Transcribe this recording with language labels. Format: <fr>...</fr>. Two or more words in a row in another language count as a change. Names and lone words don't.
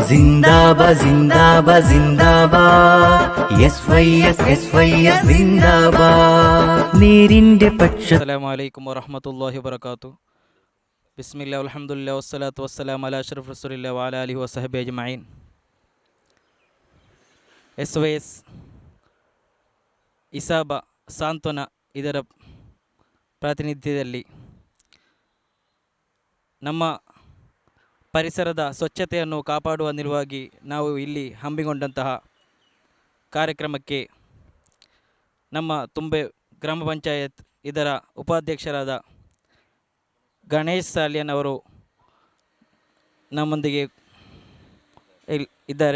<ml>സിന്ദാബാദ് സിന്ദാബാദ് സിന്ദാബാദ്, SYS സിന്ദാബാദ്. നേരിന്റെ പക്ഷം.</ml> <ar>السلام عليكم ورحمة الله وبركاته. بسم الله والحمد لله والصلاة والسلام على أشرف رسول الله وعلى آله وصحبه أجمعين.</ar> <kn>SYS ಇಸಾಬ ಸಾಂತ್ವನ ಇದರ ಪ್ರಾತಿನಿಧ್ಯದಲ್ಲಿ ನಮ್ಮ ಪರಿಸರದ ಸ್ವಚ್ಛತೆಯನ್ನು ಕಾಪಾಡುವ ನಿಲುವಾಗಿ ನಾವು ಇಲ್ಲಿ ಹಮ್ಮಿಕೊಂಡಂತಹ ಕಾರ್ಯಕ್ರಮಕ್ಕೆ ನಮ್ಮ ತುಂಬೆ ಗ್ರಾಮ ಪಂಚಾಯತ್ ಇದರ ಉಪಾಧ್ಯಕ್ಷರಾದ ಗಣೇಶ್ ಸಾಲಿಯನ್ ಅವರು ನಮ್ಮೊಂದಿಗೆ ಇದ್ದಾರೆ.</kn>